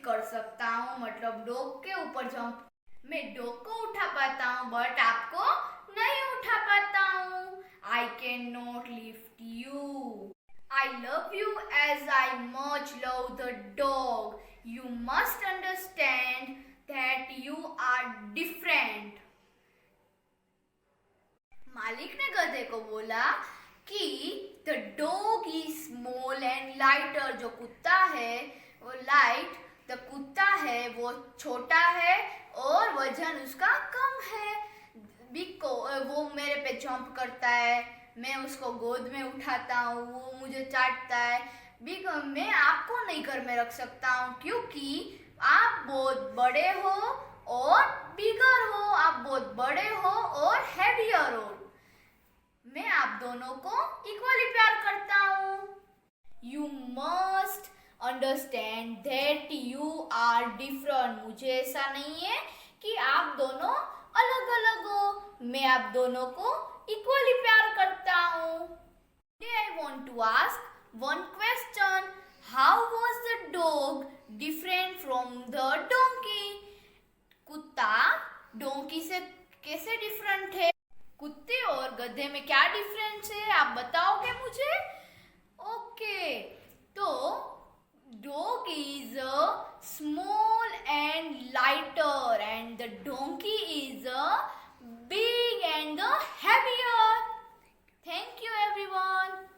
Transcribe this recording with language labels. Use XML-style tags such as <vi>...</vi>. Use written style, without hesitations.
<hi>सकता हूँ, मतलब डॉग के ऊपर जंप। मैं डॉग को उठा पाता हूँ बट आपको नहीं उठा पाता हूँ।</hi> <en>I can not lift you. I love you as I much love the dog. You must understand that you are different.</en> <hi>मालिक ने गधे को बोला कि</hi> <en>the dog is small and lighter.</en> <hi>जो कुत्ता है वो लाइट, the कुत्ता है वो छोटा है और वजन उसका कम है। वो मेरे पे जंप करता है, मैं उसको गोद में उठाता हूँ, वो मुझे चाटता है। मैं आपको नहीं घर में रख सकता हूँ क्योंकि आप बहुत बड़े हो और बिगर हो, आप बहुत बड़े हो और हैवियर हो। मैं आप दोनों को इक्वली प्यार करता हूँ।</hi> <en>You must understand that you are different.</en> <hi>मुझे ऐसा नहीं है कि आप दोनों अलग अलग हो, मैं आप दोनों को इक्वली प्यार करता हूँ।</hi> <en>Today I want to ask one question. How was the dog different from the donkey?</en> <hi>कुत्ता डोंकी से कैसे डिफरेंट है? कुत्ते और गधे में क्या डिफरेंस है, आप बताओगे मुझे?</hi> <en>Okay, तो dog is small and lighter and the donkey is big and heavier. Thank you everyone.</en>